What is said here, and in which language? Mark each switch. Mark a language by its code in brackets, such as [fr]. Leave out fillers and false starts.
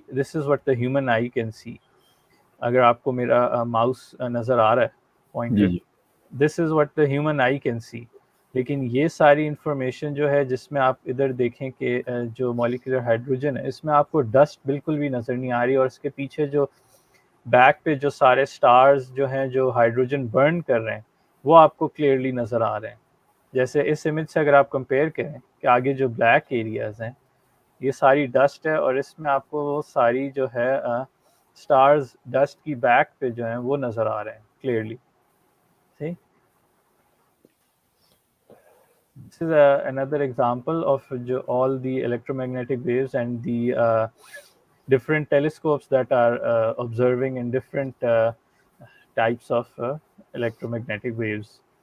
[en] This is what the human eye can see. [hi] अगर आपको मेरा माउस नज़र आ रहा है, जी, pointer, ji. [en] This is what the human eye can see. [hi] लेकिन ये सारी इंफॉर्मेशन जो है, जिसमें आप इधर देखें कि जो मॉलिक्यूलर हाइड्रोजन है, इसमें आपको डस्ट बिल्कुल भी नज़र नहीं आ रही, और इसके पीछे जो बैक पे जो सारे स्टार्स जो हैं जो हाइड्रोजन बर्न कर रहे हैं, वो आपको क्लियरली नज़र आ रहे हैं. जैसे इस इमेज से अगर आप कंपेयर करें कि आगे जो ब्लैक एरियाज़ हैं, ये सारी डस्ट है, और इसमें आपको वो सारी जो है स्टार्स डस्ट की बैक पे जो हैं वो नज़र आ रहे हैं clearly. [en] See, this is another example of all the electromagnetic waves and the different telescopes that are observing in different types of electromagnetic waves.